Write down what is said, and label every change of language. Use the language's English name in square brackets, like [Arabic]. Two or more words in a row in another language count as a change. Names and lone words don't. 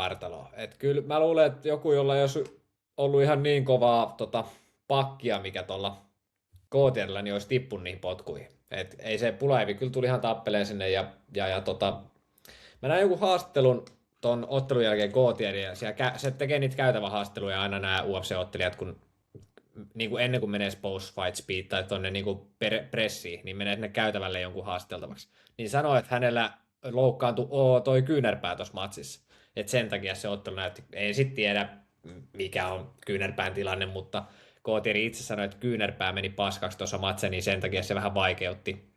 [Finnish] Et kyllä mä luulen, että joku, jolla ei olisi ollut ihan niin kovaa pakkia, mikä tuolla KTR:llä niin olisi tippunut niihin potkuihin. Et ei se Pulaevi kyllä tuli ihan tappeleen sinne mä näin joku haastattelun ton ottelun jälkeen KTR:llä ja se tekee niitä käytävähaastatteluja aina nämä UFC-ottelijat, kun niin kuin ennen kuin menee [English] post-fight speed [Finnish] tai tuonne niin pressiin, niin menee sinne käytävälle jonkun haasteltavaksi. Niin sanoi, että hänellä loukkaantui toi kyynärpää tuossa matsissa. Että sen takia se ottelu näytti, en sitten tiedä mikä on kyynärpään tilanne, mutta Kootieri itse sanoi, että kyynärpää meni paskaksi tuossa matsissa, niin sen takia se vähän vaikeutti.